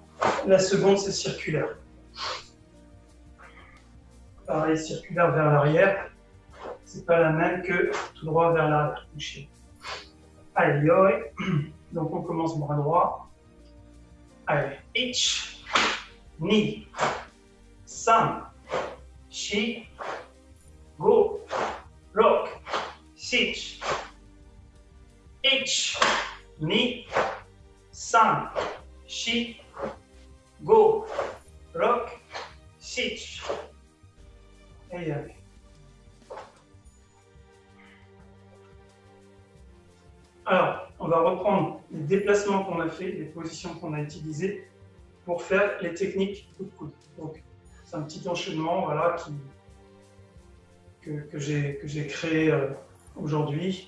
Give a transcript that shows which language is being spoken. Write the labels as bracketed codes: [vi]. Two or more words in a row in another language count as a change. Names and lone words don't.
[fr] La seconde, c'est circulaire. Pareil, circulaire vers l'arrière. C'est pas la même que tout droit vers l'arrière. Allez, yoi. Donc, on commence bras droit. Allez, ich, [ja] ni, san, shi, go, lock, sich. Ich, ni, san, shi, go, lock, sich. [fr] Et allez. Alors, on va reprendre les déplacements qu'on a fait, les positions qu'on a utilisées pour faire les techniques coup de coude. Donc, c'est un petit enchaînement voilà, que j'ai créé aujourd'hui.